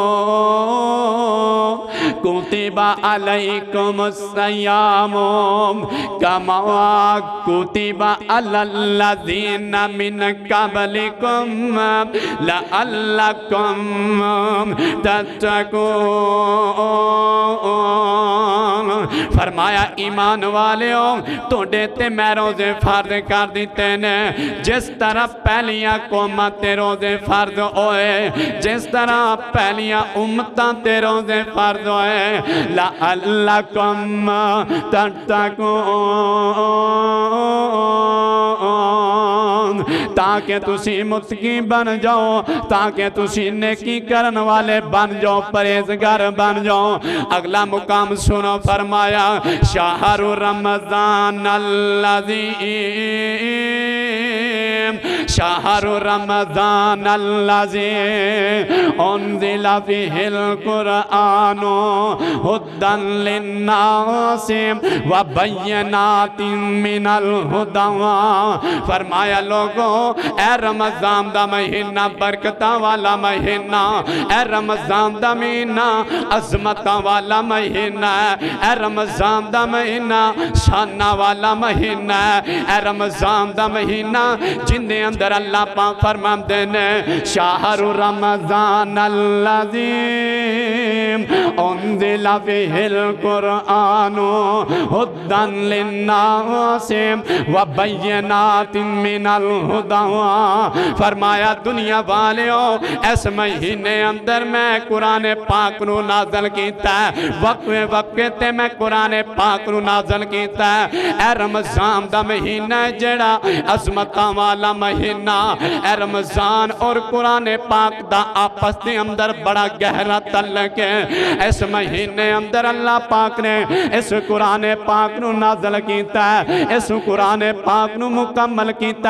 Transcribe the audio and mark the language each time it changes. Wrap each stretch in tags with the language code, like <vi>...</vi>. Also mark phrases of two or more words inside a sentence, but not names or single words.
<ar>کتب علیکم الصیام کما کتب علی الذین من قبلکم لعلکم تتقون۔</ar> <pa>فرمایا ایمان والیو توڑے تے میں روزے فرض کر دیتے نے جس طرح پہلیاں قوماں تے روزے فرض ہوئے، جس طرح پہلیاں امتاں تے روزے فرض ہوئے،</pa> <ar>لعلکم تتقون،</ar> <pa>تاکہ تسی متقی بن جاؤ، تاکہ تسی نیکی کرن والے بن جاؤ، پرہیزگار بن جاؤ۔ اگلا مقام سنو فرمایا</pa> <ar>شہر رمضان الذی شہر رمضان الذی انزل فیہ القرآن ھدی للناس وبینات من الھدی۔</ar> <pa>فرمایا لوگوں اے رمضان دا مہینہ برکتاں والا مہینہ، اے رمضان دا مہینہ عظمتاں والا مہینہ، اے رمضان دا مہینہ شانہ والا مہینہ، اے رمضان دا مہینہ جن دے اندر اللہ پاک فرماندے نے</pa> <ar>شہر رمضان الذی انزل فیہ القرآن ھدی للناس وبینات من الھدی۔</ar> <pa>فرمایا دنیا والیو اس مہینے اندر میں قرآن پاک نو نازل کیتا ہے، وقفے وقفے تے میں قرآن پاک نو نازل کیتا ہے۔ اے رمضان دا مہینہ جڑا عظمتاں والا مہینہ، اے رمضان اور قرآن پاک دا آپس دے اندر بڑا گہرا تعلق ہے۔ اس مہینے اندر اللہ پاک نے اس قرآن پاک نو نازل کیتا ہے، اس قرآن پاک نو مکمل کیتا ہے۔</pa>